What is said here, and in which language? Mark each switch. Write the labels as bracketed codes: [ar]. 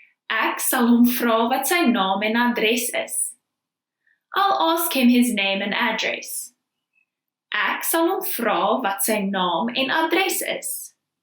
[af] Ek sal hom vra wat sy naam en adres is. [en] I'll ask him his name and address. [af] Ek sal hom vra wat sy naam en adres is.